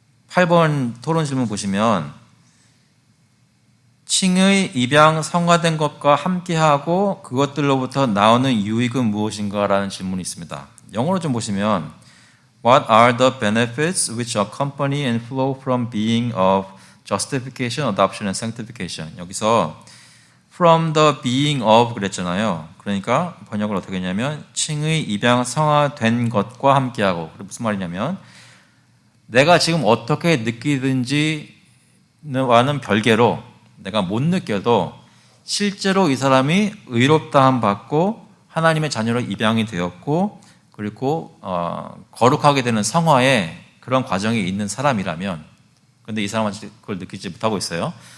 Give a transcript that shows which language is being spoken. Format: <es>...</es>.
<ko>8번 토론 질문 보시면 칭의, 입양, 성화된 것과 함께하고 그것들로부터 나오는 유익은 무엇인가라는 질문이 있습니다. 영어로 좀 보시면</ko> <en>What are the benefits which accompany and flow from being of justification, adoption, and sanctification?</en> <ko>여기서</ko> <en>from the being of</en> <ko>그랬잖아요. 그러니까 번역을 어떻게 했냐면 칭의, 입양, 성화된 것과 함께하고. 무슨 말이냐면 내가 지금 어떻게 느끼든지와는 별개로 내가 못 느껴도 실제로 이 사람이 의롭다함 받고 하나님의 자녀로 입양이 되었고 그리고 거룩하게 되는 성화에 그런 과정이 있는 사람이라면, 그런데 이 사람은 그걸 느끼지 못하고 있어요.</ko>